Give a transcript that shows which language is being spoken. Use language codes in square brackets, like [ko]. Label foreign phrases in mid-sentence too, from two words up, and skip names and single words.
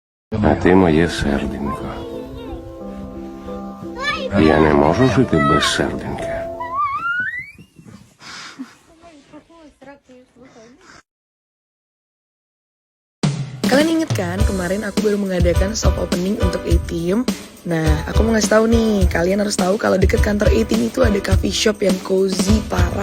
[uk] А ти моє серденько. Я не можу жити без серденька. [id] Kalian inget kan kemarin aku baru mengadakan [en] soft opening [id] untuk A-Team. Nah, aku mau ngasih tahu nih, kalian harus tahu kalau deket kantor A-Team itu ada [en] coffee shop [id] yang cozy parah.